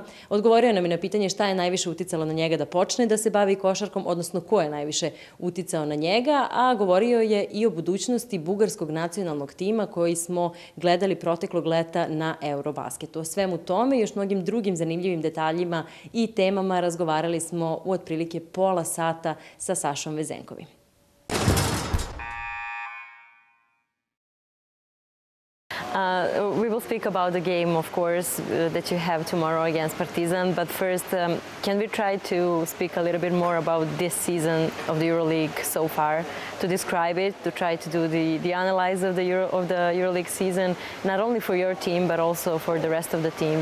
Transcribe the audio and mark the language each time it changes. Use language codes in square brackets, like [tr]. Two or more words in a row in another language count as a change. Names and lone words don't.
[sr] Odgovorio nam je na pitanje šta je najviše uticalo na njega da počne da se bavi košarkom, odnosno ko je najviše uticao na njega, a govorio je i o budućnosti bugarskog nacionalnog tima koji smo gledali proteklog leta na Eurobasketu. O svemu tome i još mnogim drugim zanimljivim detaljima i temama razgovarali smo u otprilike pola sata sa Sašom Vezenkovim. [en] We will speak about the game, of course, that you have tomorrow against Partizan. But first, can we try to speak a little bit more about this season of the Euroleague so far, to describe it, to try to do the analysis of the Euroleague season, not only for your team but also for the rest of the teams.